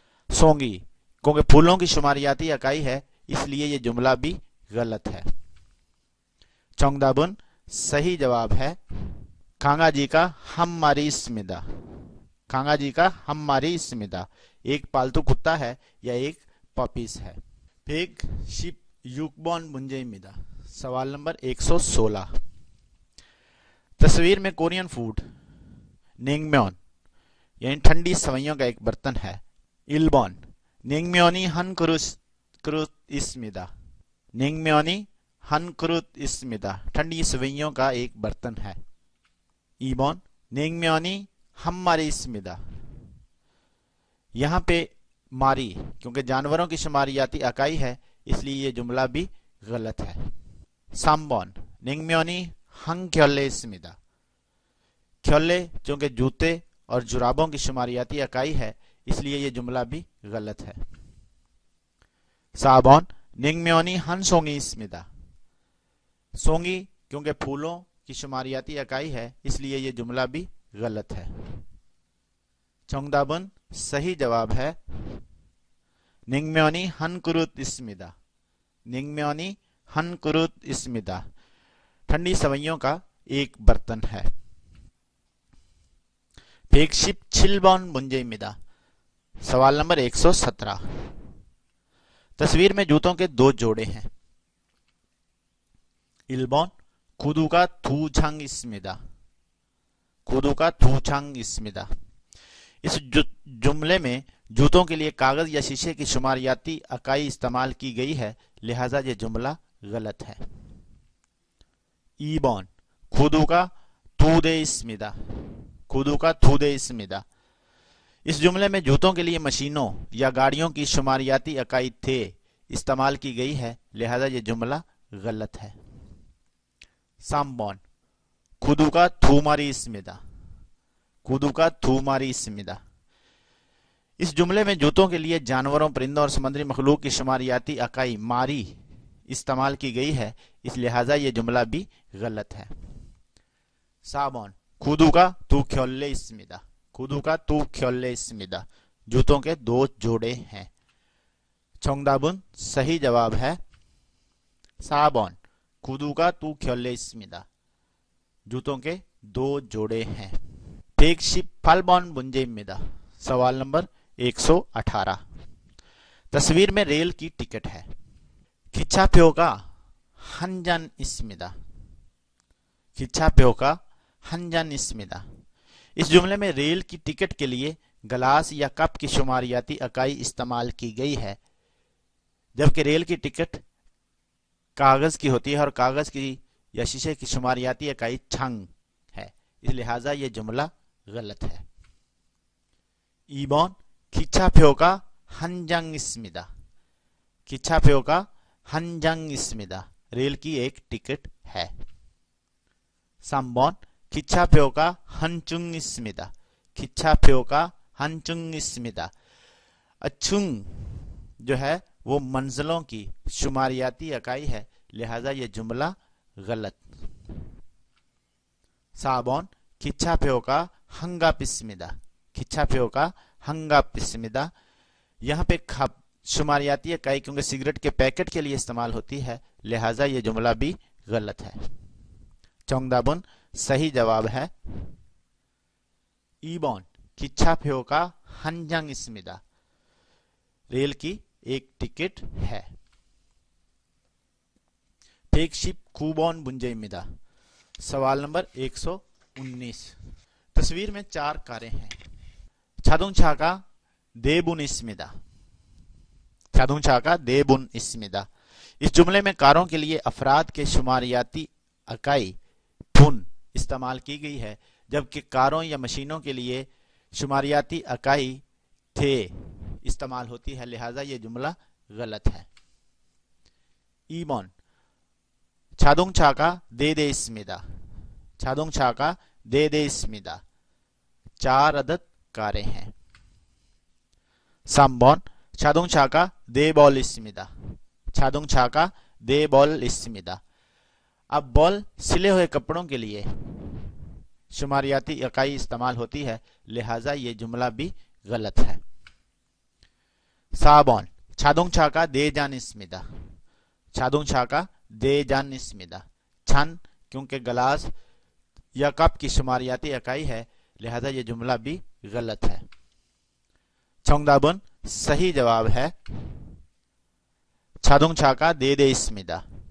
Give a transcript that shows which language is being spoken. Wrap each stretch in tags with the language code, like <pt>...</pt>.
<hi>सोंगी क्योंकि फूलों की शुमारियाती इकाई है, इसलिए ये जुमला भी गलत है।</hi> <ko>정답은</ko> <hi>सही जवाब है</hi> <ko>강아지가 한 마리 있습니다। 강아지가 한 마리 있습니다।</ko> <hi>एक पालतू कुत्ता है या एक पपीस है।</hi> <ko>116번 문제입니다।</ko> <hi>सवाल नंबर 116। तस्वीर में कोरियन फूड नेंगम्योन यानी ठंडी सवैयों का एक बर्तन है।</hi> <ko>1번 냉면이 한 그릇 있습니다। 냉면이 한 그릇 있습니다।</ko> <hi>ठंडी सवैयों का एक बर्तन है।</hi> <ko>2번 냉면이 한 마리 있습니다।</ko> <hi>यहाँ पे मारी क्योंकि जानवरों की शुमारियाती इकाई है, इसलिए ये जुमला भी गलत है।</hi> <ko>3번 냉면이 한 켤레 있습니다।</ko> <hi>켤레 क्योंकि जूते और जुराबों की शुमारियाती इकाई है, इसलिए ये जुमला भी गलत है।</hi> <ko>4번 냉면이 한 송이 있습니다।</ko> <hi>सोंगी क्योंकि फूलों की शुमारियाती इकाई है, इसलिए ये जुमला भी गलत है।</hi> <ko>정답은</ko> <hi>सही जवाब है</hi> <ko>냉면이 한 그릇 있습니다। 냉면이 한 그릇 있습니다।</ko> <hi>ठंडी सवैयों का एक बर्तन है।</hi> <ko>117번 문제입니다।</ko> <hi>सवाल नंबर 117। तस्वीर में जूतों के दो जोड़े हैं।</hi> <ko>1번 구두가 두 장 있습니다। 구두가 두 장 있습니다।</ko> <hi>इस जुमले में जूतों के लिए कागज या शीशे की शुमारियाती इकाई इस्तेमाल की गई है, लिहाजा ये जुमला गलत है।</hi> <ko>2번 구두가 두 대 있습니다। 구두가 두 대 있습니다।</ko> <hi>इस जुमले में जूतों के लिए मशीनों या गाड़ियों की शुमारियाती इकाई थे इस्तेमाल की गई है, लिहाजा ये जुमला गलत है।</hi> <ko>3번 구두가 두 마리 있습니다। 구두가 두 마리 있습니다।</ko> <hi>इस जुमले में जूतों के लिए जानवरों, परिंदों और समुद्री मखलूक की शुमारियाती इकाई मारी इस्तेमाल की गई है, इस लिहाजा ये जुमला भी गलत है।</hi> <ko>4번 구두가 두 켤레 있습니다। 구두가 두 켤레 있습니다।</ko> <hi>जूतों के दो जोड़े हैं।</hi> <ko>정답은</ko> <hi>सही जवाब है</hi> <ko>4번 구두가 두 켤레 있습니다।</ko> <hi>जूतों के दो जोड़े हैं।</hi> <ko>118번 문제입니다।</ko> <hi>सवाल नंबर 118। तस्वीर में रेल की टिकट है।</hi> <ko>기차표가 한잔 있습니다. 기차표가 한잔 있습니다.</ko> <hi>इस जुमले में रेल की टिकट के लिए गिलास या कप की शुमारियाती इकाई इस्तेमाल की गई है, जबकि रेल की टिकट कागज की होती है और कागज की या शीशे की शुमारियाती इकाई छंग है, इस लिहाजा यह जुमला गलत है।</hi> <ko>2번 기차표가 한 장 있습니다. 기차표가 한 장 있습니다.</ko> <hi>रेल की एक टिकट है।</hi> <ko>3번 기차표가 한 중 있습니다. 기차표가 한 중 있습니다।</ko> <hi>अचुंग जो है वो मंजिलों की शुमारियाती इकाई है, लिहाजा ये जुमला गलत।</hi> <ko>4번 기차표가 한갑 있습니다। 기차표가 한갑 있습니다।</ko> <hi>यहाँ पे खप शुमारियाती इकाई क्योंकि सिगरेट के पैकेट के लिए इस्तेमाल होती है, लिहाजा ये जुमला भी गलत है।</hi> <ko>정답은</ko> <hi>सही जवाब है</hi> <ko>2번 기차표가 한 장 있습니다।</ko> <hi>रेल की एक टिकट है।</hi> <ko>119번 문제입니다।</ko> <hi>सवाल नंबर 119। तस्वीर में 4 कारें हैं।</hi> <ko>자동차가 4분 있습니다। 자동차가 4분 있습니다।</ko> <hi>इस जुमले में कारों के लिए अफराद के शुमारियाती इकाई भुन इस्तेमाल की गई है, जबकि कारों या मशीनों के लिए शुमारियाती इकाई थे इस्तेमाल होती है, लिहाजा यह जुमला गलत है।</hi> <ko>2번 자동차가 4대 있습니다। 자동차가 4대 있습니다।</ko> <hi>4 अदद कारें हैं।</hi> <ko>3번 자동차가 4벌 있습니다। 자동차가 4벌 있습니다।</ko> <hi>अब बॉल सिले हुए कपड़ों के लिए शुमारियाती इकाई इस्तेमाल होती है, लिहाजा ये जुमला भी गलत है।</hi> <ko>4번 자동차가 4잔 있습니다। 자동차가 4잔 있습니다।</ko> <hi>छन क्योंकि गिलास या कप की शुमारियाती इकाई है, लिहाजा ये जुमला भी गलत है।</hi> <ko>정답은</ko> <hi>सही जवाब है</hi> <ko>자동차가 4대 있습니다।</ko>